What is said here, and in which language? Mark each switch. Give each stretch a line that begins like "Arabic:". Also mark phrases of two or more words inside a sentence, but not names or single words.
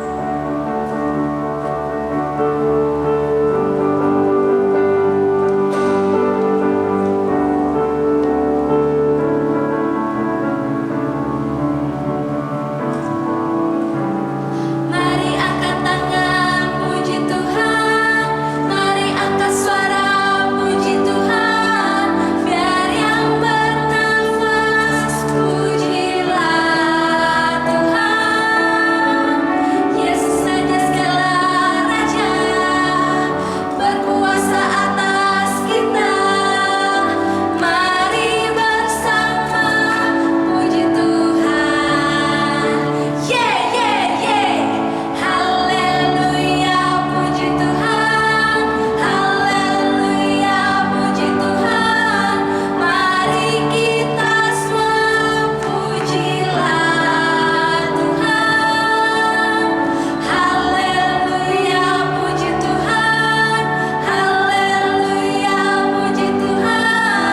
Indonesian: Mari angkat tangan puji Tuhan, mari angkat suara puji Tuhan, biar yang bernafas pujilah Tuhan. Yesus saja segala raja, berkuasa atas kita. Mari bersama puji Tuhan.
English: Yeah, yeah, yeah.
Indonesian: Haleluya, puji Tuhan. Haleluya, puji Tuhan. Mari kita semua pujilah Tuhan. Haleluya, puji Tuhan. Haleluya, puji Tuhan.